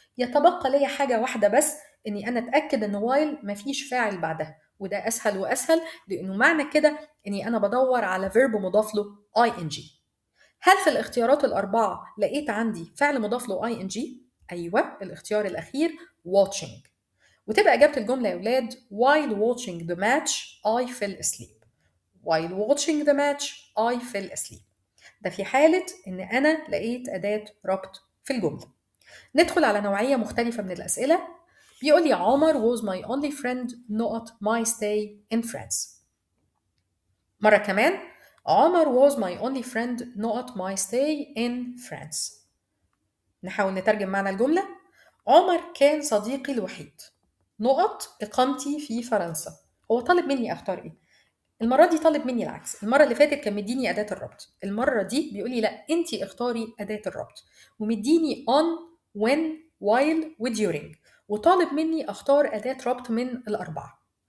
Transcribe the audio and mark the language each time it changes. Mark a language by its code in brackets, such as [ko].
[ar] يتبقى ليا حاجة واحدة بس، اني انا اتأكد ان while مفيش فاعل بعدها، وده اسهل واسهل لانه معنى كده اني انا بدور على verb مضاف له ing. هل في الاختيارات الأربعة لقيت عندي فعل مضاف له ing؟ أيوة، الاختيار الأخير watching. وتبقى إجابة الجملة يا ولاد [en] while watching the match I fell asleep. while watching the match I fell asleep. [ar] ده في حالة إن أنا لقيت أداة ربط في الجملة. ندخل على نوعية مختلفة من الأسئلة. بيقول لي [en] Omar was my only friend not my stay in France. [ar] مرة كمان، [en] Omar was my only friend not my stay in France. [ar] نحاول نترجم معنى الجملة. عمر كان صديقي الوحيد نقط إقامتي في فرنسا. هو طالب مني أختار إيه؟ المرة دي طالب مني العكس، المرة اللي فاتت كان مديني أداة الربط، المرة دي بيقول لي لا أنتي اختاري أداة الربط، ومديني on when while و during، وطالب مني أختار أداة ربط من الأربعة.